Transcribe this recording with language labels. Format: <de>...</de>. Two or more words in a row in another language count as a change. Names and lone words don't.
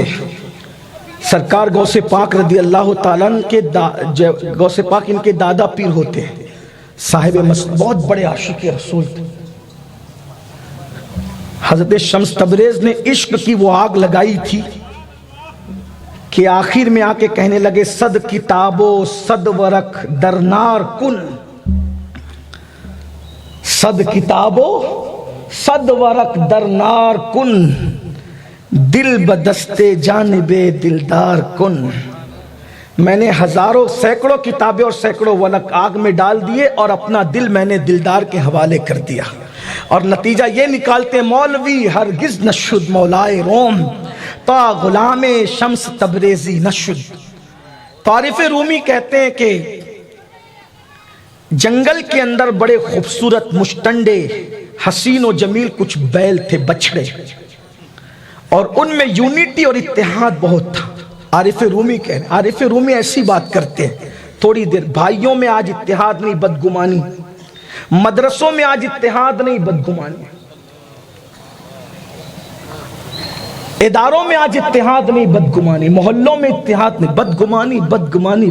<ur>سرکار غوث پاک</ur> <ar>رضی اللہ تعالیٰ</ar> <ur>کے غوث پاک ان کے دادا پیر ہوتے ہیں. صاحب بہت بڑے عاشق رسول تھے. حضرت شمس تبریز نے عشق کی وہ آگ لگائی تھی کہ آخر میں آ کے کہنے لگے</ur> <fa>صد کتابو صد ورق درنار کن. صد کتابو صد ورق درنار کن دل بدستے جانب دلدار کن.</fa> <ur>میں نے ہزاروں سینکڑوں کتابیں اور سینکڑوں ورق آگ میں ڈال دیے اور اپنا دل میں نے دلدار کے حوالے کر دیا. اور نتیجہ یہ نکالتے</ur> <fa>مولوی ہرگز نشد مولائے روم تا غلام شمس تبریزی نشد.</fa> <ur>عارف رومی کہتے ہیں کہ جنگل کے اندر بڑے خوبصورت مشٹنڈے حسین و جمیل کچھ بیل تھے بچھڑے, اور ان میں یونٹی اور اتحاد بہت تھا. عارف رومی ایسی بات کرتے ہیں تھوڑی دیر, بھائیوں میں آج اتحاد نہیں بدگمانی, مدرسوں میں آج اتحاد نہیں بدگمانی, اداروں میں آج اتحاد نہیں بدگمانی, محلوں میں اتحاد نہیں, بدگمانی.</ur>